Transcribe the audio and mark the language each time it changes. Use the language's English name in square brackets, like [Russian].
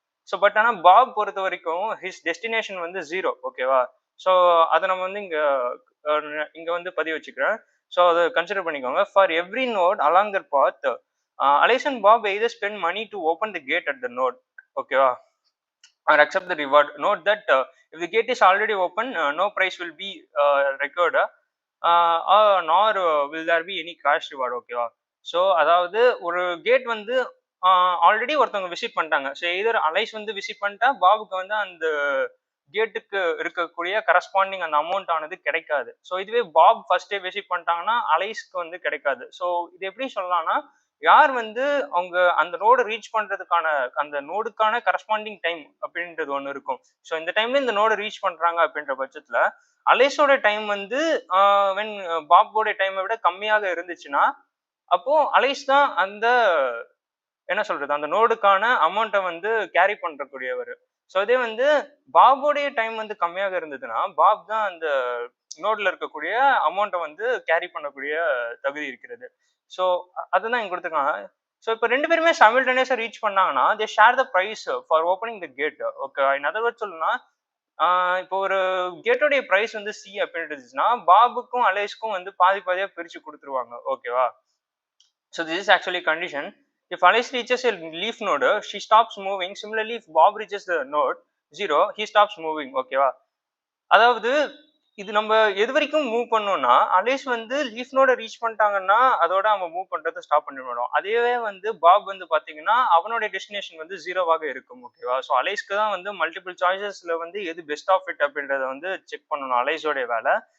[Tamil] So but ஆனால் pop பொறுத்த வரைக்கும் ஹிஸ் டெஸ்டினேஷன் வந்து 0. ஓகேவா? ஸோ அதை நம்ம வந்து இங்க வந்து பதிவு வச்சுக்கிறேன். ஸோ அதை கன்சிடர் பண்ணிக்கோங்க. [English] For every node along that path, Alice and Bob either spend money to open the gate at the node. [Tamil] ஓகேவா? [English] or accept the reward. Note that if the gate is already open, no price will be recorded, nor will there be any cash reward. [Tamil] ஓகேவா? So அதாவது ஒரு gate வந்து already ஒருத்தவங்க visit பண்ணிட்டாங்க. So எதர் Alice வந்து visit பண்ணிட்டா பாபுக்கு வந்து அந்த கேட்டுக்கு இருக்கக்கூடிய கரஸ்பாண்டிங் அந்த அமௌண்ட் ஆனது கிடைக்காது. ஸோ இதுவே பாப் ஃபர்ஸ்டே விசிட் பண்ணிட்டாங்கன்னா அலைஸ்க்கு வந்து கிடைக்காது. ஸோ இது எப்படி சொல்லலாம்னா, யார் வந்து அவங்க அந்த நோடு ரீச் பண்றதுக்கான அந்த நோடுக்கான கரஸ்பாண்டிங் டைம் அப்படின்றது ஒன்று இருக்கும். ஸோ இந்த டைம்ல இந்த நோடு ரீச் பண்றாங்க அப்படின்ற பட்சத்துல அலைஸோட டைம் வந்து வென் பாப்போட டைமை விட கம்மியாக இருந்துச்சுன்னா, அப்போ அலைஸ் தான் அந்த என்ன சொல்றது, அந்த நோடுக்கான அமௌண்ட்டை வந்து கேரி பண்ணக்கூடியவர். ஸோ இதே வந்து பாபுடைய டைம் வந்து கம்மியாக இருந்ததுன்னா, பாப் தான் அந்த நோட்ல இருக்கக்கூடிய அமௌண்ட்டை வந்து கேரி பண்ணக்கூடிய தகுதி இருக்கிறது. ஸோ அதுதான் இங்க கொடுத்துருக்காங்க. ஸோ இப்போ 2 பேருமே சைமல்டேனியஸா ரீச் பண்ணாங்கன்னா, [English] They share the price for opening the gate. [Tamil] Okay. In other words சொல்லணும்னா, இப்போ ஒரு கேட்டோடைய பிரைஸ் வந்து சி அப்படின்னு இருந்துச்சுன்னா, பாபுக்கும் அலேஷ்க்கும் வந்து பாதி பாதியா பிரிச்சு குடுத்துருவாங்க. ஓகேவா? [English] So this is actually a condition. If Alice reaches a leaf node, she stops moving. Similarly, if Bob reaches the node 0, he stops moving. [Tamil] ஓகேவா? அதாவது இது நம்ம எது வரைக்கும் மூவ் பண்ணோம்னா, அலேஸ் வந்து லீஃப் நோட ரீச் பண்ணிட்டாங்கன்னா, அதோட அவன் மூவ் பண்றத ஸ்டாப் பண்ணிவிடும். அதுவே வந்து பாப் வந்து பாத்தீங்கன்னா, அவனுடைய டெஸ்டினேஷன் வந்து 0வாக இருக்கும். ஓகேவா? ஸோ அலேஸ்க்கு தான் வந்து மல்டிபிள் சாய்ஸஸ்ல வந்து எது பெஸ்ட் ஆஃப் இட் அப்படின்றத வந்து செக் பண்ணணும் அலேஸோடைய வேலை.